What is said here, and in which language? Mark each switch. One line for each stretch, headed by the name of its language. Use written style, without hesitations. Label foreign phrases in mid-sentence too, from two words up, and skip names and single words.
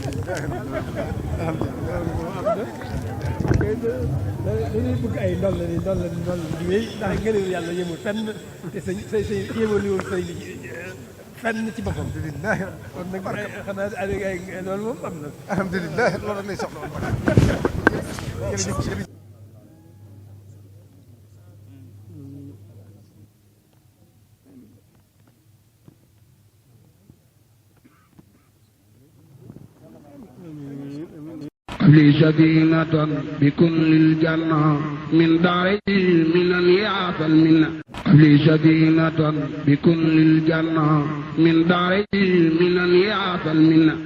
Wolof: dañuy bëgg ay ndol la di wéy ndax ngëneelu yàlla yemul fenn te sa yemul woon sëñ bi fenn ci boppam kon nag xanaa ay loolu moom am na alhamdulilah loolu rek lay soxla woon jërëjëf
Arabic: لي سكينة بكل الجنة من دار من يعطى المنة لي سكينة بكل الجنة من دار من يعطى المنة